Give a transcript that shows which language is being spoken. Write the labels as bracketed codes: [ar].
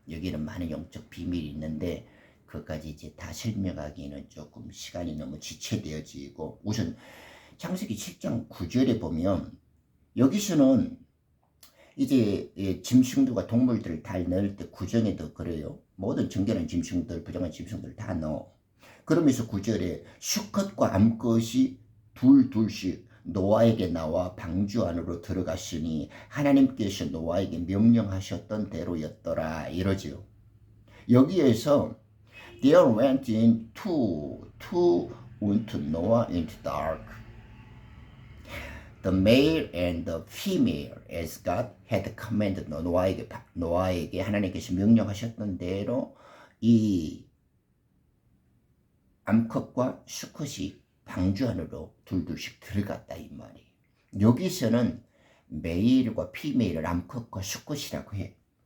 [ko] 여기는 많은 영적 비밀이 있는데 그것까지 이제 다 설명하기는 조금 시간이 너무 지체되어지고, 우선 창세기 7장 9절에 보면 여기서는 이제 짐승들과 동물들을 다 넣을 때 구정에도 그래요. 모든 정결한 짐승들, 부정한 짐승들 다 넣어. 그러면서 9절에 수컷과 암컷이 둘씩 노아에게 나와 방주 안으로 들어갔으니 하나님께서 노아에게 명령하셨던 대로였더라 이러죠. 여기에서 [en] There went in two into Noah into the ark, the male and the female, as God had commanded. [ko] 노아에게 하나님께서 명령하셨던 대로 이 암컷과 수컷이 방주 안으로 둘씩 들어갔다 이 말이에요. 여기서는 메일과 피메일을 암컷과 수컷이라고 해.